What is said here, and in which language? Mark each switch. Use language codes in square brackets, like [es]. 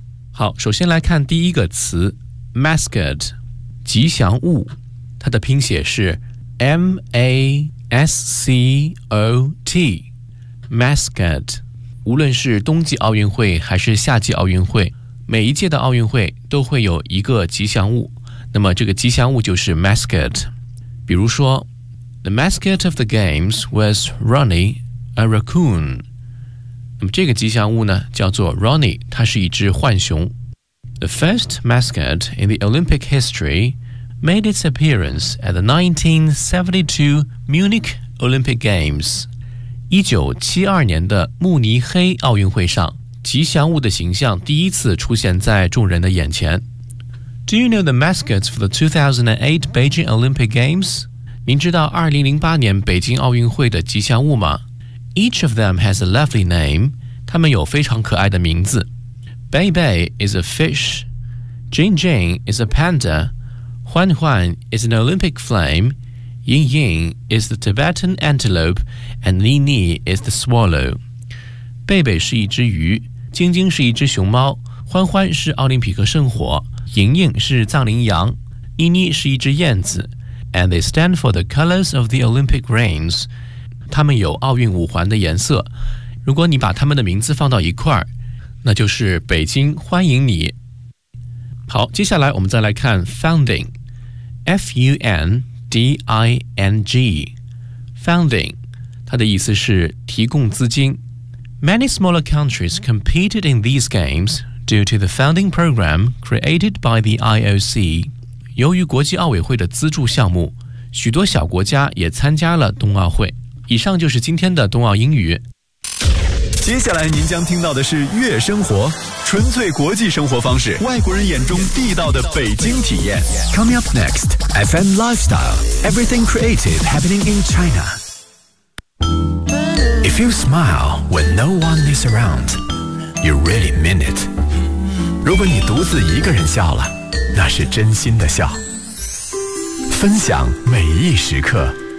[zh] 好，首先来看第一个词 mascot， 吉祥物，它的拼写是 M-A-S-C-O-T， mascot。无论是冬季奥运会还是夏季奥运会，每一届的奥运会都会有一个吉祥物，那么这个吉祥物就是 mascot。比如说 [en] The mascot of the games was Ronnie, a raccoon. [zh] 那么这个吉祥物呢，叫做 Ronnie， 它是一只浣熊。 [en] The first mascot in the Olympic history made its appearance at the 1972 Munich Olympic Games. [zh] 1972年的慕尼黑奥运会上，吉祥物的形象第一次出现在众人的眼前。 [en] Do you know the mascots for the 2008 Beijing Olympic Games? [zh] 您知道2008年北京奥运会的吉祥物吗？ [en] Each of them has a lovely name. [zh] 他们有非常可爱的名字。 [en] Bei Bei is a fish. Jing Jing is a panda. Huan Huan is an Olympic flame. Ying Ying is the Tibetan antelope. And Ni Ni is the swallow. [zh] Bei Bei 是一只鱼，晶晶是一只熊猫，欢欢是奥林匹克圣火，莹莹是藏羚羊，妮妮是一只燕子。 [en] And they stand for the colors of the Olympic rains. [zh] 它们有奥运五环的颜色。如果你把它们的名字放到一块，那就是北京欢迎你。好，接下来我们再来看 founding， F-U-N-D-I-N-G， founding， 它的意思是提供资金。 [en] Many smaller countries competed in these games due to the founding program created by the IOC. [zh] 由于国际奥委会的资助项目，许多小国家也参加了冬奥会。以上就是今天的冬奥英语。接下来您将听到的是月生活，纯粹国际生活方式，外国人眼中地道的北京体验。 [en] Coming up next, FM Lifestyle, Everything Creative Happening in China. If you smile when no one is around, you really mean it. [zh] 如果你独自一个人笑了，那是真心的笑，分享每一时刻。